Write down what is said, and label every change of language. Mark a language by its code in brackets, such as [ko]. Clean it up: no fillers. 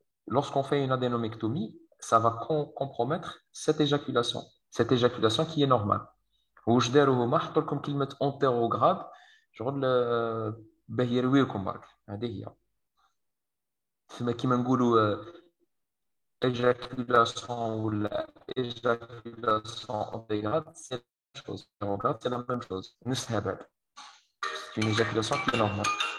[fr] Lorsqu'on fait une adénomectomie, ça va compromettre cette éjaculation qui est normale. [ar] واش داروا هما حطوا لكم كلمه انتيروغراد شغل باه يرويكم برك. هذه هي تسمى كيما نقولوا [fr] éjaculation ou l'éjaculation antégrade, c'est la même chose. Antégrade, c'est la même chose. C'est une éjaculation qui est normale.